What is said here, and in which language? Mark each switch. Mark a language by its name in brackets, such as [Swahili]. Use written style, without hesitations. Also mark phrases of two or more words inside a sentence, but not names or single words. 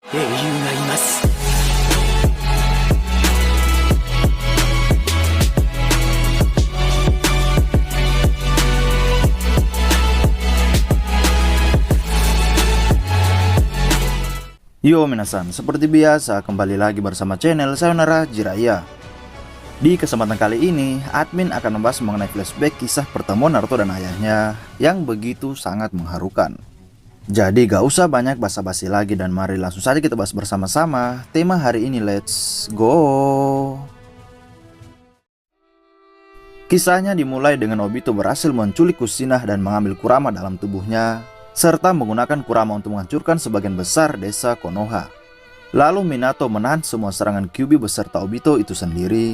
[Japanese] 英雄がいます。よ皆さん, [Indonesian] seperti biasa kembali lagi bersama channel Sayonara Jiraiya. Di kesempatan kali ini, admin akan membahas mengenai flashback kisah pertemuan Naruto dan ayahnya yang begitu sangat mengharukan. Jadi gak usah banyak basa-basi lagi dan mari langsung saja kita bahas bersama-sama tema hari ini, [English] let's go! [Indonesian] Kisahnya dimulai dengan Obito berhasil menculik Kushina dan mengambil Kurama dalam tubuhnya, serta menggunakan Kurama untuk menghancurkan sebagian besar desa Konoha. Lalu Minato menahan semua serangan Kyuubi beserta Obito itu sendiri.